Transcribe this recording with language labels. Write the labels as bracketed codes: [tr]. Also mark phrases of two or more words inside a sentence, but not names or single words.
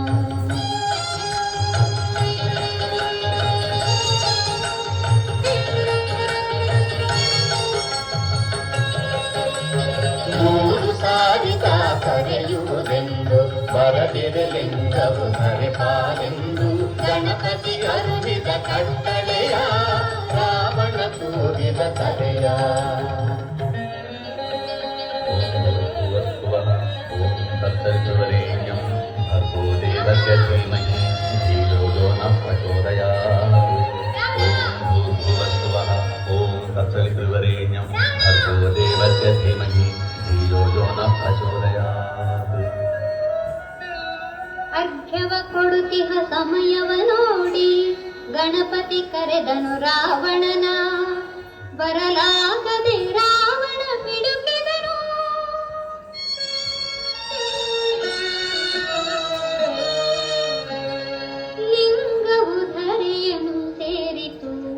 [kn] ಮೂರು ಸಾರಿದ ಕರೆಯುವುದೆಂದು ಬರದಿರಲಿಂಗವು ಹರಿಪಾಲೆಂದು, ಗಣಪತಿ ಅರುಳಿದ ಕಟ್ಟಳೆಯ ರಾವಣ ತೂಗಿದ ತಲೆಯ. [sa] ಓಂ ತತ್ಸವಿತುರ್ವರೆಣ್ಯಂ ಭರ್ಗೋ ದೇವಸ್ಯ ಧೀಮಹಿ ಧಿಯೋ ಯೋ ನಃ ಪ್ರಚೋದಯಾತ್. ಓಂ ಭೂರ್ಭುವಃ ಓಂ ತತ್ಸವಿತುರ್ವರೆಣ್ಯಂ ಭರ್ಗೋ ದೇವಸ್ಯ ಧೀಮಹಿ ಧಿಯೋ ಯೋ ನಃ ಪ್ರಚೋದಯಾತ್. [kn] ಅರ್ಘ್ಯವ ಕೊಡುತ್ತಿಹ ಸಮಯವ ನೋಡಿ ಗಣಪತಿ ಕರೆದನು ರಾವಣನ. ಬರಲಾಗದೆ ರಾವಣ ಮಿಡುಕಿದನು. ಲಿಂಗವು ಧರೆಯನು ಸೇರಿತು.